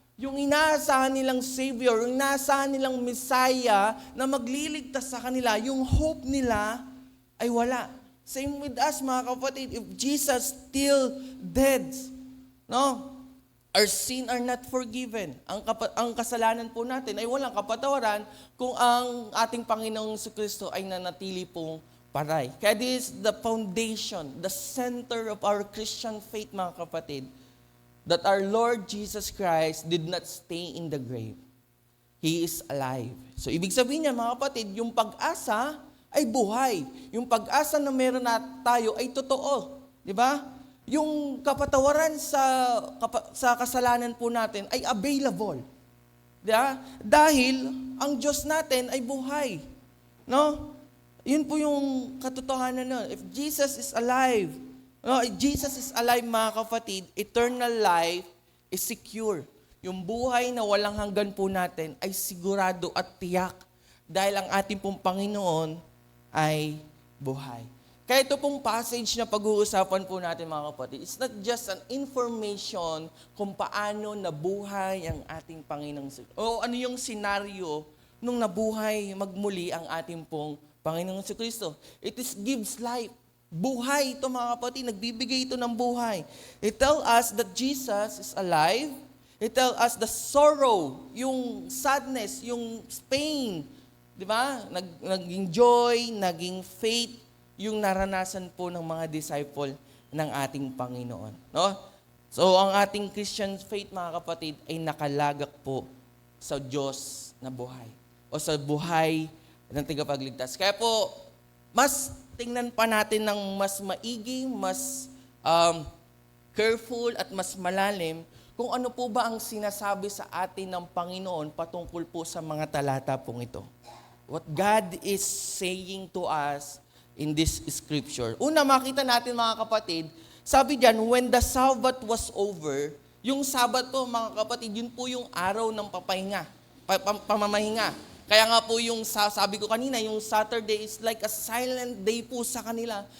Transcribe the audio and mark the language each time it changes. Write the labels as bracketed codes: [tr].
[tl] Yung inaasahan nilang Savior, yung inaasahan nilang Messiah na magliligtas sa kanila, yung hope nila ay wala. [en] Same with us [tl] mga kapatid, [en] if Jesus still dead, no? Our sin are not forgiven. [tl] Ang kasalanan po natin ay walang kapatawaran kung ang ating Panginoong Jesucristo ay nanatili pong patay. [en] Kaya this is the foundation, the center of our Christian faith [tl] mga kapatid, [en] that our Lord Jesus Christ did not stay in the grave. He is alive. [tl] So, ibig sabihin niya, mga kapatid, yung pag-asa ay buhay. Yung pag-asa na meron na tayo ay totoo. Di ba? Yung kapatawaran sa kasalanan po natin ay available. Di ba? Dahil ang Diyos natin ay buhay. [en] No? [tl] Yun po yung katotohanan nun. [en] If Jesus is alive, no, Jesus is alive mga kapatid, eternal life is secure. [tl] Yung buhay na walang hanggan po natin ay sigurado at tiyak dahil ang ating pong Panginoon ay buhay. Kaya ito pong passage na pag-uusapan po natin mga kapatid, [en] it's not just an information [tl] kung paano nabuhay ang ating Panginoong o ano yung senaryo nung nabuhay magmuli ang ating pong Panginoong Kristo. [en] It gives life. [tl] Buhay ito mga kapatid, nagbibigay ito ng buhay. [en] It tells us that Jesus is alive. It tells us the sorrow, [tl] yung sadness, yung pain, di ba? Naging joy, naging faith, yung naranasan po ng mga disciple ng ating Panginoon. No? So, ang ating Christian faith, mga kapatid, ay nakalagak po sa Diyos na buhay. O sa buhay ng tagapagligtas. Kaya po, mas tingnan pa natin ng mas maigi, mas careful at mas malalim kung ano po ba ang sinasabi sa atin ng Panginoon patungkol po sa mga talata pong ito. [en] What God is saying to us in this scripture. [tl] Una, makita natin mga kapatid, sabi diyan, [en] when the Sabbath was over, [tl] yung Sabbath po mga kapatid, yun po yung araw ng papahinga, pamamahinga. Kaya nga po yung sabi ko kanina, yung Saturday [en] is like a silent day [tl] po sa kanila.